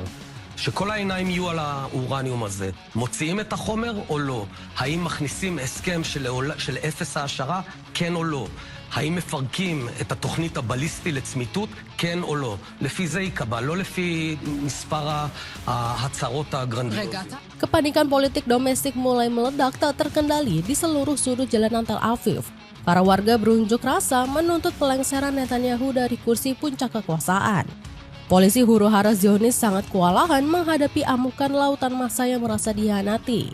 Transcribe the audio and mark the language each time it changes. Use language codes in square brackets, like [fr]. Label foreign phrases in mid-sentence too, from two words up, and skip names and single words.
[he] שכל העיניים יהיו על האורניום הזה. מוציאים את החומר או לא? האם מכניסים הסכם של אפס העשרה? כן או לא? האם מפרקים את התוכנית הבליסטי לצמיתות? כן או לא? לפי זה ייקבע, לא לפי מספר ההצהרות הגרנדיוזיות. רגע, אתה... [id] Kepanikan politik domestik mulai meledak tak terkendali di seluruh sudut jalanan Tel Aviv. Para warga berunjuk rasa menuntut pelengseran Netanyahu dari kursi puncak kekuasaan. Polisi huru-hara Zionis sangat kewalahan menghadapi amukan lautan massa yang merasa dihianati.